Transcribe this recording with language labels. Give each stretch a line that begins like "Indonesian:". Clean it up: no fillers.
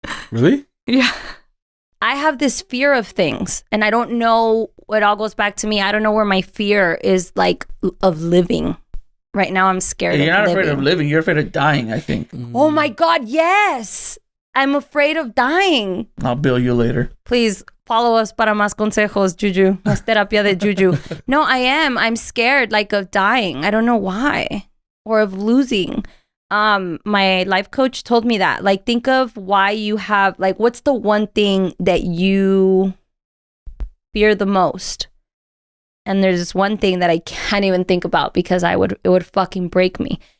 English: Really? Yeah. I have this fear of things, and I don't know, it all goes back to me. I don't know where my fear is, like, of living. Right now, I'm scared of living. You're not afraid of living. You're afraid of dying, I think. Oh, my God, yes. I'm afraid of dying. I'll bill you later. Please follow us
Spanish: para más consejos,
English: Juju.
Spanish: Más terapia de Juju.
English: No, I am. I'm scared, like, of dying. I don't know why. Or of losing. My life coach told me that, like, think of why you have, like, what's the one thing that you fear the most? And there's this one thing that I can't even think about because it would fucking break me.